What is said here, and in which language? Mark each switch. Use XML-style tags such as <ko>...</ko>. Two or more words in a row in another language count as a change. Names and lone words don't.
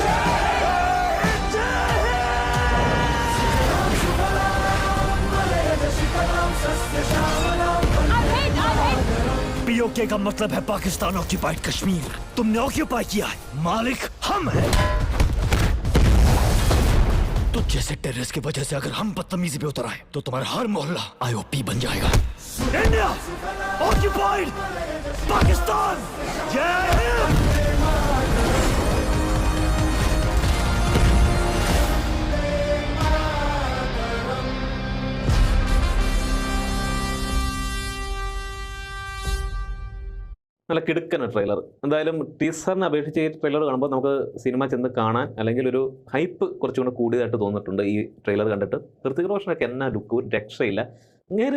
<hi>पीओके का मतलब है पाकिस्तान ऑक्यूपाइड कश्मीर तुमने ऑक्यूपाई किया है मालिक हम हैं तो जैसे टेररिस्ट की वजह से अगर हम बदतमीजी पे उतर आए तो तुम्हारा हर मोहल्ला आईओपी बन जाएगा इंडिया ऑक्यूपाइड पाकिस्तान जय हिंद</hi> <ml>നല്ല കിടുക്കൻ ട്രെയിലർ എന്തായാലും ടീസറിനെ അപേക്ഷിച്ച് ഈ ട്രെയിലർ കാണുമ്പോൾ നമുക്ക് സിനിമ ചെന്ന് കാണാൻ അല്ലെങ്കിൽ ഒരു ഹൈപ്പ് കുറച്ചും കൂടെ കൂടിയതായിട്ട് തോന്നിയിട്ടുണ്ട് ഈ ട്രെയിലർ കണ്ടിട്ട് ഹൃത്തിക് റോഷനൊക്കെ എന്നാ ലുക്ക് ഒരു രക്ഷയില്ല ഇങ്ങനെ</ml>